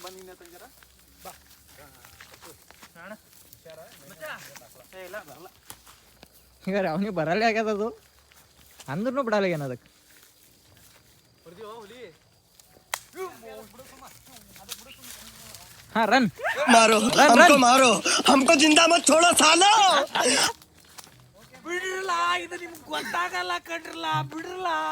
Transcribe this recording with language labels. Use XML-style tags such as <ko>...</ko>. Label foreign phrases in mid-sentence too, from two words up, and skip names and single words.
<kn>ಈಗ ಅವನಿಗೆ ಬರಲ್ಲ ಆಗ್ಯದ ಅದು, ಅಂದ್ರೂ ಬಿಡಲ್ಲ ಏನದಕ್ಕೆ. ಹಾ, ರನ್</kn> <hi>मारो हमको मारो, हमको जिंदा मत छोड़ो सालो.</hi> <kn>ಬಿಡ್ರಲ್ಲ, ಇದು ನಿಮ್ಗೆ ಗೊತ್ತಾಗಲ್ಲ ಕಣ್ರಲ್ಲ, ಬಿಡ್ರಲ್ಲ.</kn>